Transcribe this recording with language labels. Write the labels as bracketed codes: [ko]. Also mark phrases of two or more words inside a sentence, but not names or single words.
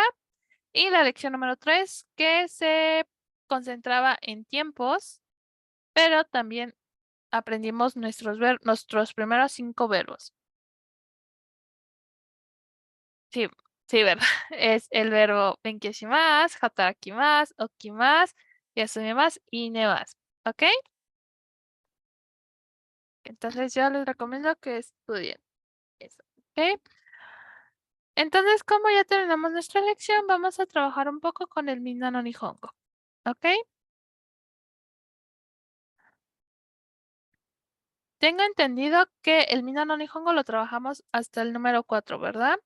[es] Y la lección número 3, que se concentraba en tiempos, pero también aprendimos nuestros primeros 5 verbos. Sí, sí, ¿verdad? Es el verbo [ja] 勉強します、働きます、起きます、休みます [es] y nemasu. ¿Ok? Entonces yo les recomiendo que estudien eso. ¿Ok? Entonces, como ya terminamos nuestra lección, vamos a trabajar un poco con el Minna no Nihongo. ¿Ok? Tengo entendido que el Minna no Nihongo lo trabajamos hasta el número 4, ¿verdad?